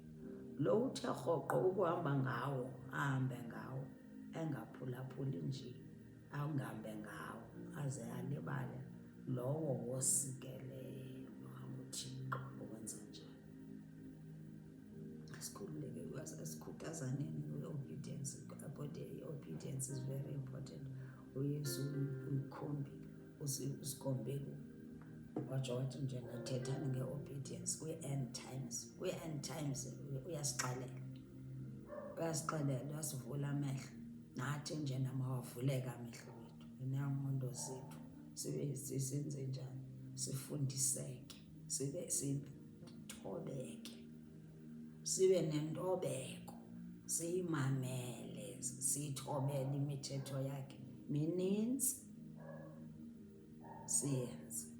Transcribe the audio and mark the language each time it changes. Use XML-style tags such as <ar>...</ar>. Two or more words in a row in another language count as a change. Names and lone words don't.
<xh>Lo uthe rhoqo ukuhamba ngawo, ahambe ngawo, engaphulaphuli nje, angahambe ngawo aze alibale, lowo wosikelelwa nguThixo ukwenza njalo. Asikhululeke, asikhuthazaneni kwi-obedience.</xh> <en>I-obedience is very important.</en> <xh>uYesu uyikhombile, usikhombile. Watsho wathi nje nathethani nge-obedience kwi-</xh> <en>end times.</en> <xh>Kwi-</xh> <en>end times</en> <xh>uyasixelela, uyasivula amehlo. Nathi nje namawavuleka amehlo wethu neengqondo zethu, sibe sisenze njani? Sifundiseke, sithobeke, sibe nentobeko, siyimamele, siyithobele imithetho yakhe mininzi, siyenze.</xh>